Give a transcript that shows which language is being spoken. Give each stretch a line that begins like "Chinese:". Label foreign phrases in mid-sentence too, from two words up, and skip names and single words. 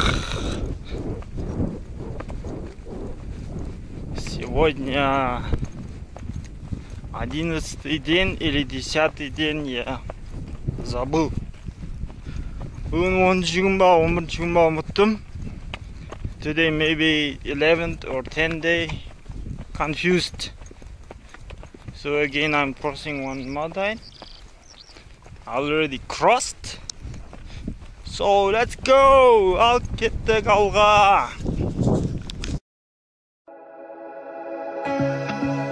Russian: Сегодня 11-й день или 10-й день, я забыл.
Kazakh: Бүгін 10-ші күн ба, 11-ші күн ба ұмыттым.
English: Today maybe 11th or 10th day. Confused. So again I'm crossing one mountain. Already crossed. So let's go.
Kazakh: Ал кеттік ауылға.